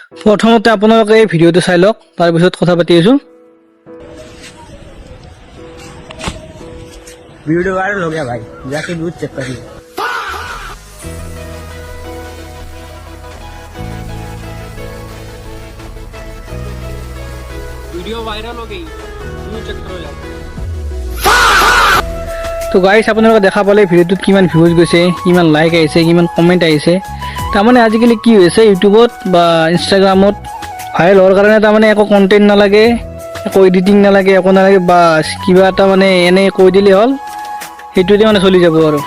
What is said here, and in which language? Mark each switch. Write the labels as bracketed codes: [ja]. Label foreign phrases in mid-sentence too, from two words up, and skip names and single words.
[as] প্ৰথমতে আপোনালোকে এই ভিডিঅ'টো চাই লওক, তাৰপিছত কথা পাতি আছোঁ। [hi] वीडियो वायरल हो गया भाई, जाके दूध चेक करिए। वीडियो वायरल हो गई, दूध चेक करो जाओ। [as] তো গাইছ আপোনালোকে দেখা পালে ভিডিঅ'টোত কিমান ভিউজ গৈছে, কিমান লাইক আহিছে, কিমান কমেণ্ট আহিছে। তাৰমানে আজিকালি কি হৈছে, ইউটিউবত বা ইনষ্টাগ্ৰামত ভাইৰেল হোৱাৰ কাৰণে তাৰমানে একো কণ্টেণ্ট নালাগে, একো এডিটিং নালাগে, একো নালাগে, বাছ কিবা এটা মানে এনেই কৈ দিলেই হ'ল, সেইটোতে মানে চলি যাব আৰু।